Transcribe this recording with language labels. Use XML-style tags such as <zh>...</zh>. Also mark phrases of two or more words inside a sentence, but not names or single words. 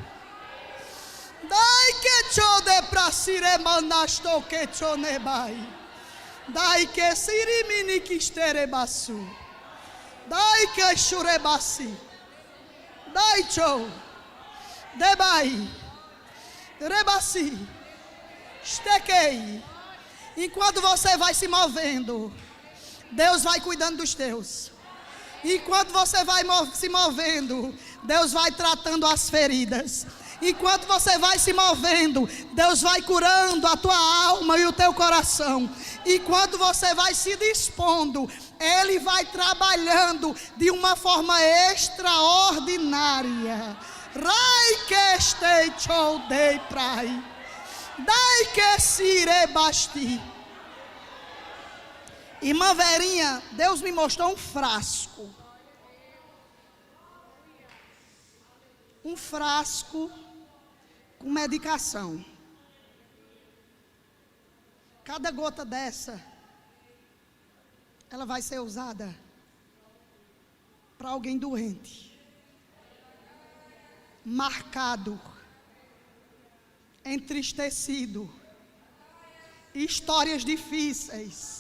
<pt>Dai que cho de prasire manasto que cho nebai. Dai que sirimini kisterebasu. Dai que churebasi. Dai cho. Debai. Rebasi. Estequei. Enquanto você vai se movendo, Deus vai cuidando dos teus. Enquanto você vai se movendo, Deus vai tratando as feridas. Enquanto você vai se movendo, Deus vai curando a tua alma e o teu coração. Enquanto você vai se dispondo, Ele vai trabalhando de uma forma extraordinária. Rai que estei chou dei prai. Dai que sire basti. Irmã Verinha, Deus me mostrou um frasco. Um frasco com medicação. Cada gota dessa, ela vai ser usada para alguém doente, marcado, entristecido, histórias difíceis.</pt>